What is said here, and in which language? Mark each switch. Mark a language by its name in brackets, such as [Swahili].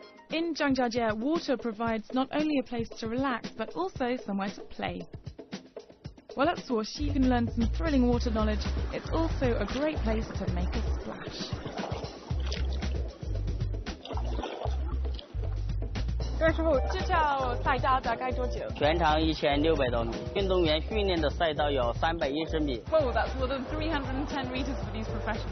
[English] In Zhangjiajie, water provides not only a place to relax, but also somewhere to play. While at Suoxi you can learn some thrilling water knowledge, it's also a great place to make a splash. [Chinese] 这时候这条赛道大概多久？全长1600多米，运动员训练的赛道有310米。 [English] Whoa, that's more than 310 meters for these professionals.